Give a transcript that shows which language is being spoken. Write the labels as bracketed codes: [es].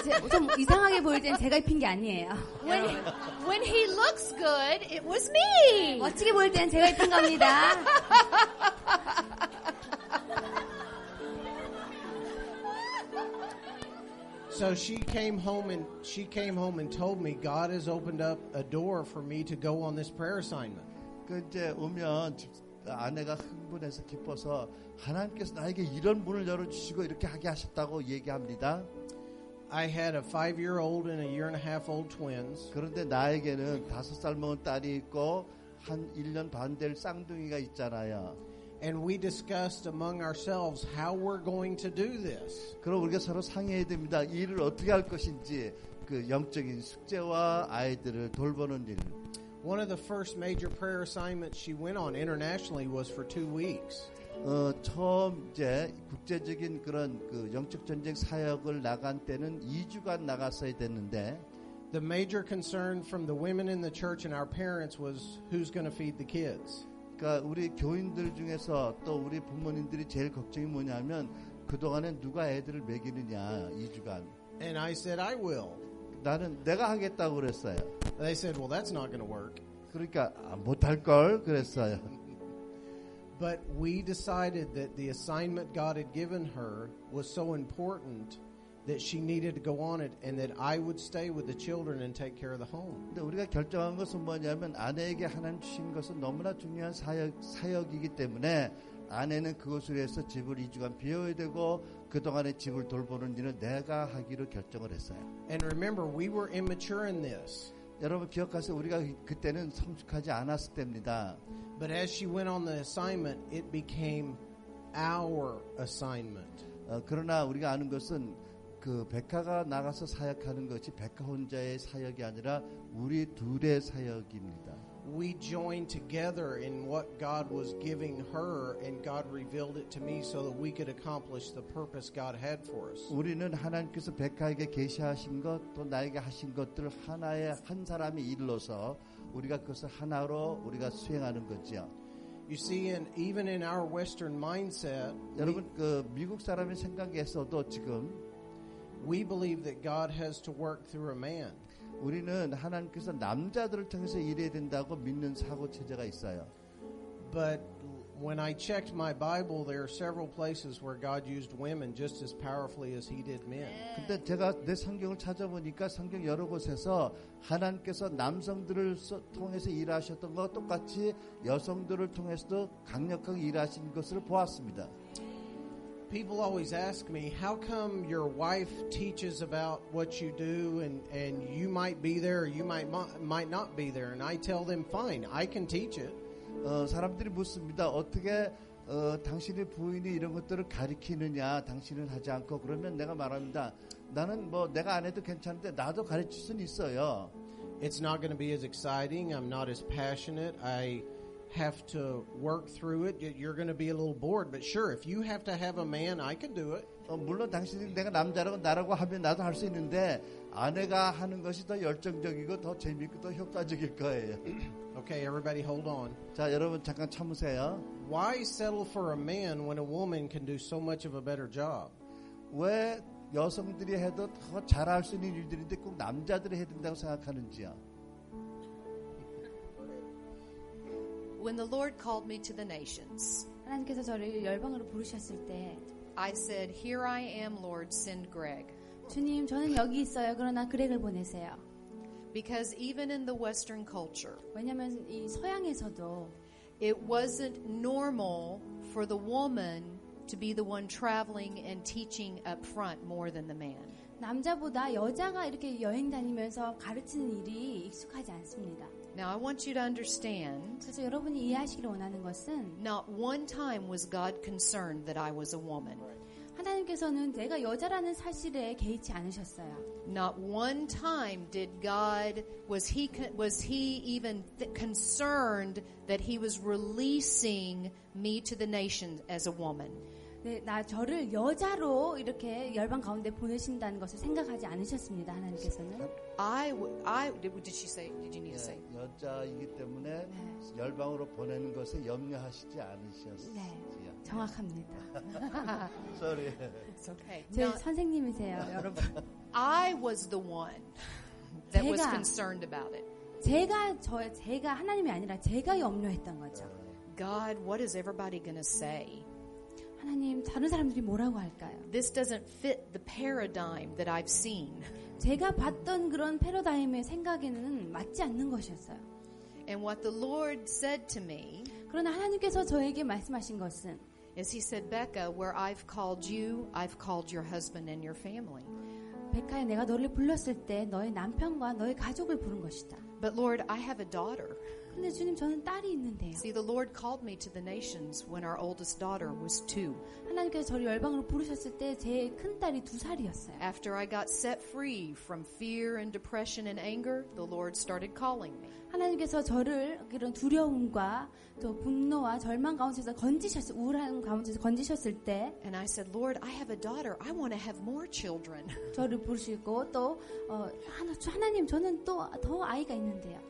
[ko] 좀 이상하게 보일 땐 제가 입힌 게 아니에요. [en] When he looks good, it was me. [ko] 멋지게 보일 땐 제가 입힌 겁니다. [en] So she came home and told me God has opened up a door for me to go on this prayer assignment. [ko] 그 이제 오면 아내가 흥분해서 기뻐서 하나님께서 나에게 이런 문을 열어주시고 이렇게 하게 하셨다고 얘기합니다. [en] I had a 5-year-old and a year and a half old twins. [ko] 그런데 나에게는 5살 먹은 딸이 있고 한 1년 반 될 쌍둥이가 있잖아요. [en] And we discussed among ourselves how we're going to do this. [ko] 그럼 우리가 서로 상의해야 됩니다. 이 일을 어떻게 할 것인지 그 영적인 숙제와 아이들을 돌보는 일. [en] One of the first major prayer assignments she went on internationally was for 2 weeks. [ko] 처음 이제 국제적인 그런 그 영적 전쟁 사역을 나간 때는 2주간 나갔어야 됐는데 [en] The major concern from the women in the church and our parents was who's going to feed the kids. [ko] 그러니까 우리 교인들 중에서 또 우리 부모님들이 제일 걱정이 뭐냐면 그동안에 누가 애들을 먹이느냐 2주간. [en] And I said I will. [ko] 나는 내가 하겠다고 그랬어요. [en] They said, well, that's not going to work. [ko] 그러니까 못할 걸 그랬어요. [en] But we decided that the assignment God had given her was so important that she needed to go on it and that I would stay with the children and take care of the home. [ko] 근데 우리가 결정한 것은 뭐냐면 아내에게 하나님 주신 것은 너무나 중요한 사역이기 때문에 아내는 그것을 위해서 집을 2주간 비워야 되고 그동안에 집을 돌보는 일은 내가 하기로 결정을 했어요. [en] And remember, we were immature in this. [ko] 여러분 기억하세요. 우리가 그때는 성숙하지 않았을 때입니다. [en] But as she went on the assignment, it became our assignment. [ko] 그러나 우리가 아는 것은 그 백화가 나가서 사역하는 것이 백화 혼자의 사역이 아니라 우리 둘의 사역입니다. [en] We joined together in what God was giving her, and God revealed it to me so that we could accomplish the purpose God had for us. [ko] 우리는 하나님께서 백화에게 계시하신 것, 또 나에게 하신 것들을 하나의 한 사람이 일러서 우리가 그것을 하나로 우리가 수행하는 거죠. [en] You see, even in our Western mindset, [ko] 여러분 그 미국 사람의 생각에서도 지금 [en] we believe that God has to work through a man. [ko] 우리는 하나님께서 남자들을 통해서 일해야 된다고 믿는 사고 체제가 있어요. [en] But when I checked my Bible, there are several places where God used women just as powerfully as He did men. [ko] 근데 제가 내 성경을 찾아보니까 성경 여러 곳에서 하나님께서 남성들을 통해서 일하셨던 것과 똑같이 여성들을 통해서도 강력하게 일하신 것을 보았습니다. [en] People always ask me, how come your wife teaches about what you do and you might be there or you might not be there? And I tell them, fine, I can teach it. [ko] 사람들이 묻습니다. 어떻게 당신의 부인이 이런 것들을 가르치느냐 당신은 하지 않고 그러면 내가 말합니다. 나는 뭐 내가 안 해도 괜찮은데 나도 가르칠 수는 있어요. [en] It's not going to be as exciting. I'm not as passionate. I have to work through it. You're going to be a little bored, but sure, if you have to have a man, I can do it. [ko] 물론 당신이 내가 남자라고 나라고 하면 나도 할 수 있는데 아내가 하는 것이 더 열정적이고 더 재미있고 더 효과적일 거예요. [en] Okay, everybody hold on. [ko] 자, 여러분 잠깐 참으세요. [en] Why settle for a man when a woman can do so much of a better job? [ko] 왜 여성들이 해도 더 잘할 수 있는 일들인데 꼭 남자들이 해야 된다고 생각하는지요? [en] When the Lord called me to the nations, [ko] 하나님께서 저를 열방으로 부르셨을 때 [en] I said, "Here I am, Lord, send Greg." [ko] 주님 저는 여기 있어요. 그러나 그렉을 보내세요. [en] Because even in the Western culture, [ko] 왜냐하면 이 서양에서도 [en] it wasn't normal for the woman to be the one traveling and teaching up front more than the man. [ko] 남자보다 여자가 이렇게 여행 다니면서 가르치는 일이 익숙하지 않습니다. [en] Now I want you to understand, [ko] 그래서 여러분이 이해하시기를 원하는 것은 [en] not one time was God concerned that I was a woman. [ko] 하나님께서는 내가 여자라는 사실에 개의치 않으셨어요. [en] Not one time did God was he even concerned that he was releasing me to the nations as a woman. [ko] 네, 저를 여자로 이렇게 열방 가운데 보내신다는 것을 생각하지 않으셨습니다. 하나님께서는. [en] Did she say? Did you need to say? [ko] 여자이기 때문에 열방으로 보내는 것에 염려하시지 않으셨어요. 네, 정확합니다. [en] Sorry. It's okay. [ko] 제 [en] Not- [ko] 선생님이세요, 여러분. [en] I was the one that was [ko] 제가- [en] concerned about it. [ko] 제가 하나님이 아니라 제가 염려했던 거죠. [en] God, what is everybody going to say? [ko] 하나님, 다른 사람들이 뭐라고 할까요? [en] This doesn't fit the paradigm that I've seen. [ko] 제가 봤던 그런 패러다임의 생각에는 맞지 않는 것이었어요. [en] And what the Lord said to me [ko] 그러나 하나님께서 저에게 말씀하신 것은 [en] is He said, Becca, where I've called you, I've called your husband and your family. [ko] 백하야, 내가 너를 불렀을 때 너의 남편과 너의 가족을 부른 것이다. [en] But Lord, I have a daughter. [ko] 근데 주님, 저는 딸이 있는데요. [en] See, the Lord called me to the nations when our oldest daughter was 2. [ko] 하나님께서 저를 열방으로 부르셨을 때 제 큰딸이 2살이었어요. [en] After I got set free from fear and depression and anger, the Lord started calling me. [ko] 하나님께서 저를 이런 두려움과 또 분노와 절망 가운데서 건지셨을, 우울한 가운데서 건지셨을 때 [en] And I said, Lord, I have a daughter. I want to have more children. [ko] 저를 부르시고 또 하나님, 저는 또 더 아이가 있는데요.